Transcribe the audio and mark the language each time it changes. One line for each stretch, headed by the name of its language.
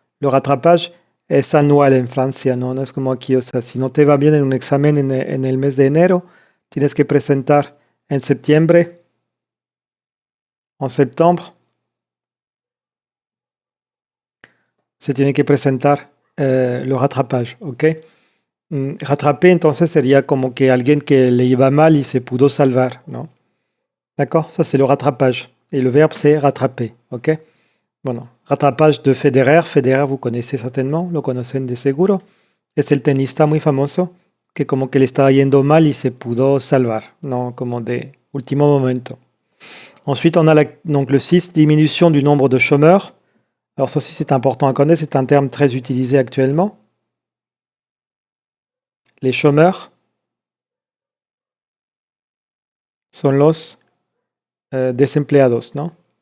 Spanish: Le rattrapage es anual en Francia, ¿no? No es como aquí, o sea, si no te va bien en un examen en el mes de enero, tienes que presentar en septiembre, en septiembre, se tiene que presentar le rattrapage, ¿ok? Rattraper, entonces, sería como que alguien que le iba mal y se pudo salvar, ¿no?
French: D'accord? Ça, c'est le rattrapage. Et le verbe, c'est rattraper, ¿ok?
Spanish: Bueno, rattrapage de Federer. Federer,
French: vous connaissez certainement,
Spanish: lo conocen de seguro. Es el tenista muy famoso que como que le estaba yendo mal y se pudo salvar, ¿no? Como de último momento.
French: Ensuite, on a donc le 6, diminution du nombre de chômeurs. Alors ça aussi, c'est important à connaître, c'est un terme très utilisé actuellement.
Spanish: Les chômeurs son los desempleados, ¿no?